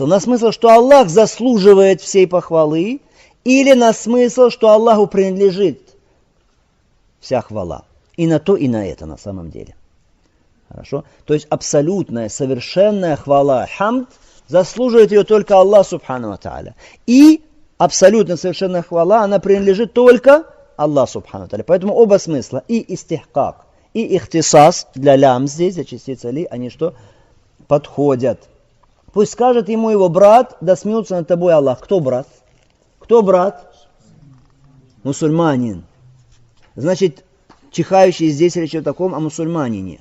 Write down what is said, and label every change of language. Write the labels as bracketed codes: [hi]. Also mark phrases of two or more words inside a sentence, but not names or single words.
[ru] На смысл, что Аллах заслуживает всей похвалы, или на смысл, что Аллаху принадлежит вся хвала. И на то, и на это на самом деле. Хорошо? То есть абсолютная, совершенная хвала, хамд, заслуживает ее только Аллах [ar] سبحانه وتعالى. [ru] И абсолютно совершенная хвала, она принадлежит только Аллаху [ar] سبحانه وتعالى. [ru] Поэтому оба смысла, и истихкак, и ихтисас, для лям здесь, для частицы ли, они что? Подходят. Пусть скажет ему его брат: да смеются над тобой Аллах. Кто брат? Кто брат? Мусульманин. Значит, чихающий здесь речь о таком, о мусульманине.